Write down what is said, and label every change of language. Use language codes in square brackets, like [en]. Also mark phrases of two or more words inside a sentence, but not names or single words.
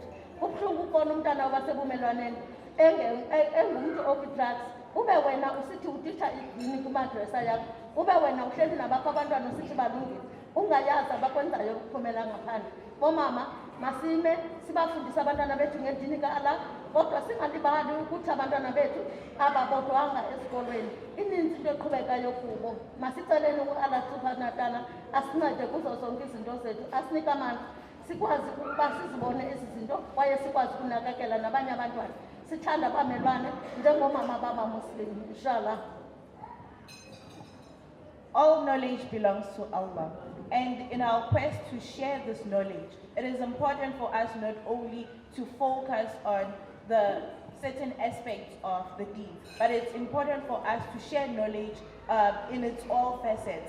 [xh] Kubuhlungu ukubona umntana wasebumelwaneni engumntu okwi-drugs, ube wena usithi utitsha idini kumadresa yakho, ube wena uhleli nabakho abantwana usithi balungile, ungayazi abakwenzayo ukuphumela ngaphandle. Bomama masime sibafundise abantwana bethu ngedini ka-Allah, kodwa singalibali ukuthi abantwana bethu ababodwanga esikolweni. Ininzi into eqhubekayo kubo. Masiceleni ku-Allah [ar] سبحانه وتعالى [xh] asincede kuzo zonke izinto zethu, asinike amandla sikwazi ukuba sizibone ezi zinto kwaye sikwazi ukunakekela nabanye abantwana. Sithanda abamelwane njengomama bamamuslim, inshallah. [en] All knowledge belongs to Allah, and in our quest to share this knowledge, it is important for us not only to focus on the certain aspects of the deen, but it's important for us to share knowledge in its all facets.